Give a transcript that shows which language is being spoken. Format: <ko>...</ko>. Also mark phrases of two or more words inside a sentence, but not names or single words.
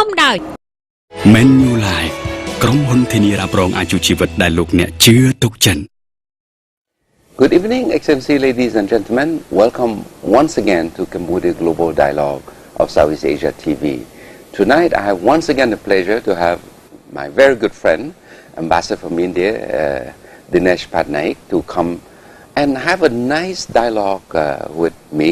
<km>ហើយ Menu Live ក្រុមហ៊ុនធានារ៉ាប់រងអាយុជីវិតដែលលោកអ្នកជឿទុកចិត្ត</km> <en>Good evening, Excellency, ladies and gentlemen. Welcome once again to Cambodia Global Dialogue of Southeast Asia TV. Tonight, I have once again the pleasure to have my very good friend, Ambassador from India, Dinesh Patnaik, to come and have a nice dialogue with me.</en>